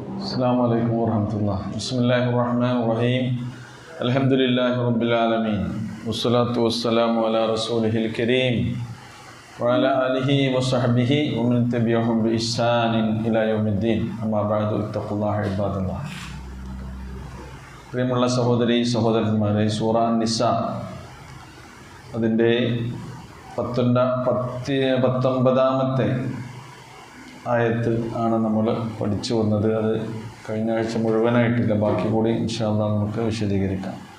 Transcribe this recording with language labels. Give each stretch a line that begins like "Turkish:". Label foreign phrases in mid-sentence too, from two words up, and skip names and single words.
Arabic: السلام عليكم ورحمة الله. بسم الله الرحمن الرحيم. الحمد لله رب العالمين. والصلاة والسلام على رسوله الكريم وعلى آله وصحبه ومن تبعهم بإحسان إلى يوم الدين. أما بعد، اتقوا الله عباد الله.
Malayalam: പ്രിയമുള്ള സഹോദരന്മാരെ, സൂറ നിസാ അതിൻ്റെ 19ാമത്തെ ആയത്ത് ആണ് നമ്മൾ പഠിച്ചു വന്നത്. അത് കഴിഞ്ഞ ആഴ്ച മുഴുവനായിട്ടില്ല, ബാക്കി കൂടി
Arabic: إن شاء الله
Malayalam: നമുക്ക് വിശദീകരിക്കാം.